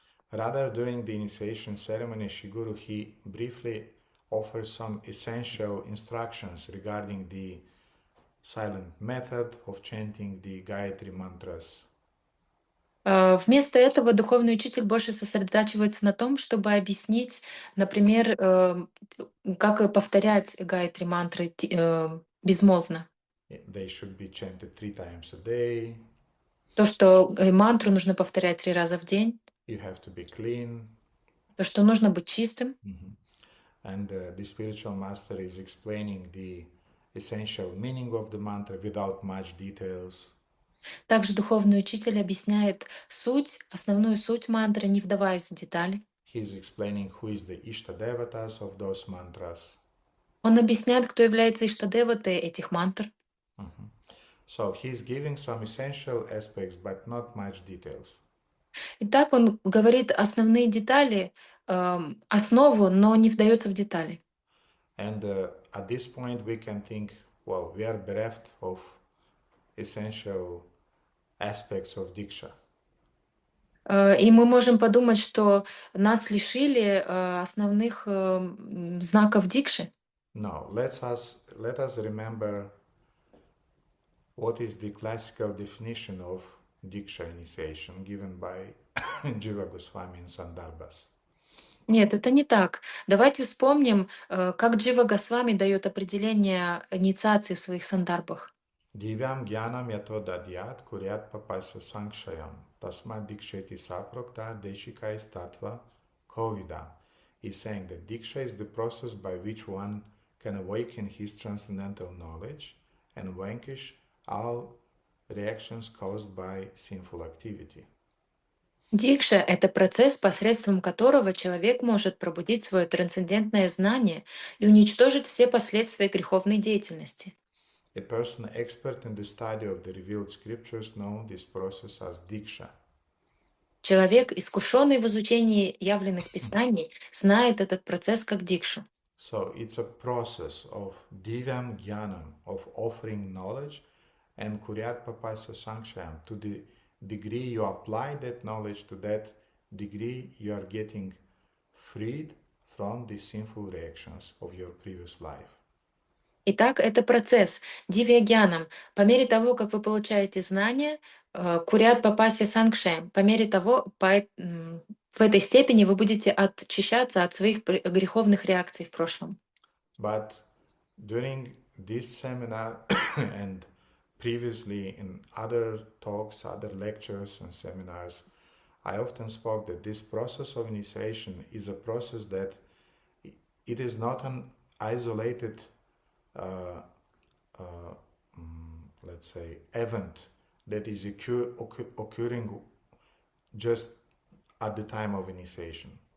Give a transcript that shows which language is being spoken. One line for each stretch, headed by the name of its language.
English: Rather, during the initiation ceremony, Shiguru, he briefly offers some essential instructions regarding the silent method of chanting the Gayatri mantras.
Russian: Вместо этого духовный учитель больше сосредотачивается на том, чтобы объяснить, например, как повторять гайатри мантры безмолвно.
English: They should be chanted 3 times a day.
Russian: То, что мантру нужно повторять 3 раза в день,
English: You have to be clean.
Russian: то, что нужно быть чистым.
English: And the spiritual master is explaining the essential meaning of the mantra without much details.
Russian: Также духовный учитель объясняет основную суть мантры, не вдаваясь в детали.
English: He's explaining who is the Ishtadevatas of those mantras.
Russian: Он объясняет, кто является иштадеватой этих мантр.
English: So he's giving some essential aspects, but not much details.
Russian: Итак, он говорит основные детали, основу, но не вдается в детали.
English: And at this point, we can think, well, we are bereft of essential aspects of Diksha.
Russian: И мы можем подумать, что нас лишили основных знаков дикши.
English: No, let us remember what is the classical definition of Diksha initiation given by Jiva Goswami in Sandarbhas.
Russian: Нет, это не так. Давайте вспомним, как Джива Госвами дает определение инициации в своих сандарбах.
Sanskrit: Divyam Gyanam Yato Dadyat Kuryat Papasya Sankshayam Tasma Diksheti Saprokta Deshika is Tattva Kovida.
English: He's saying that Diksha is the process by which one can awaken his transcendental knowledge and vanquish all reactions caused by sinful activity.
Russian: Дикша — это процесс, посредством которого человек может пробудить свое трансцендентное знание и уничтожить все последствия греховной деятельности.
English: A person expert in the study of the revealed scriptures knows this process as Diksha.
Russian: Человек, искушенный в изучении явленных писаний, знает этот процесс как дикшу.
English: So it's a process of Divyam Gyanam, of offering knowledge, and
Sanskrit: Kuryat Papasya Sankshayam.
English: To the degree you apply that knowledge, to that degree you are getting freed from the sinful reactions of your previous life.
Russian: Итак, это процесс дивьягьянам. По мере того, как вы получаете знания,
Sanskrit: курят папасья сангшем,
Russian: по мере того, в этой степени вы будете очищаться от своих греховных реакций в прошлом.
English: But during this seminar and previously in other talks, other lectures and seminars, I often spoke that this process of initiation is a process that it is not an isolated, uh, uh, let's say, event that is occurring just at the time of initiation.